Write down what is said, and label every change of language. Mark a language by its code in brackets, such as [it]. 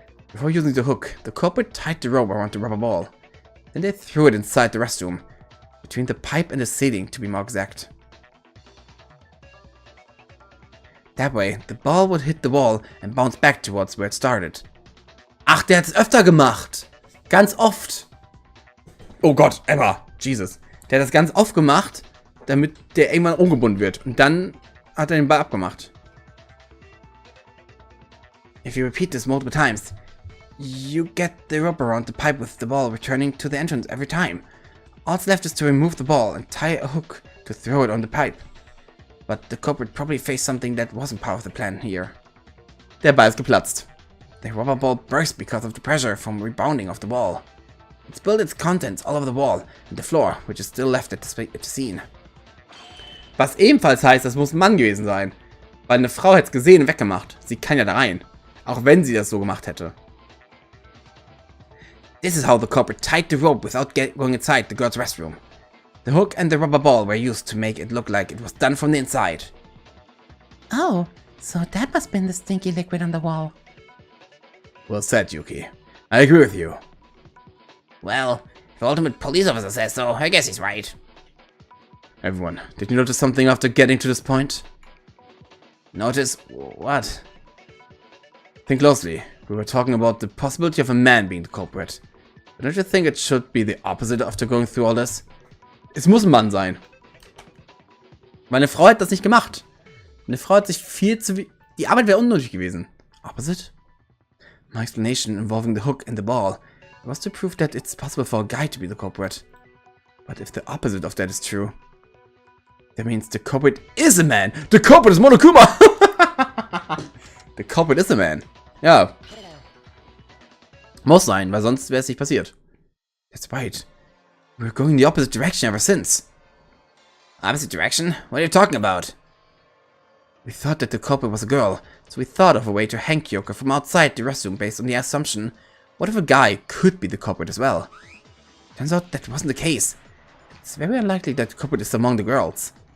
[en] Before using the hook, the culprit tied the rope around the rubber ball. Then they threw it inside the restroom, between the pipe and the ceiling to be more exact. That way, the ball would hit the wall and bounce back towards where it started. [de] Ach, der hat es öfter gemacht! Ganz oft! Oh Gott, Emma! Jesus. Der hat das ganz oft gemacht, damit der irgendwann umgebunden wird. Und dann hat er den Ball abgemacht. [en] If you repeat this multiple times, you get the rope around the pipe with the ball returning to the entrance every time. All's left is to remove the ball and tie a hook to throw it on the pipe. But the culprit probably faced something that wasn't part of the plan here. [de] Der Ball ist geplatzt. [en] The rubber ball burst because of the pressure from rebounding off the wall. It spilled its contents all over the wall and the floor, which is still left at the scene. [de] Was ebenfalls heißt, das muss ein Mann gewesen sein. Weil eine Frau hätte es gesehen und weggemacht. Sie kann ja da rein. Auch wenn sie das so gemacht hätte. [en] This is how the culprit tied the rope without going inside the girl's restroom. The hook and the rubber ball were used to make it look like it was done from the inside. Oh, so that must have been the stinky liquid on the wall. Well said, Yuki. I agree with you. Well, if the ultimate police officer says so, I guess he's right. Everyone, did you notice something after getting to this point? Notice what? Think closely. We were talking about the possibility of a man being the culprit. But don't you think it should be the opposite after going through all this? [de] Es muss ein Mann sein. Meine Frau hat das nicht gemacht. Meine Frau hat sich viel zu... Die Arbeit wäre unnötig gewesen. [en] Opposite? My explanation involving the hook and the ball was to prove that it's possible for a guy to be the culprit. But if the opposite of that is true, that means the culprit is a man. The culprit is Monokuma. The culprit is a man. Ja. [de] Muss sein, weil sonst wäre es nicht passiert. [en] That's right. We're going the opposite direction ever since. Opposite direction? What are you talking about? We thought that the culprit was a girl, so we thought of a way to hang Kyoka from outside the restroom based on the assumption, what if a guy could be the culprit as well? Turns out that wasn't the case. It's very unlikely that the culprit is among the girls.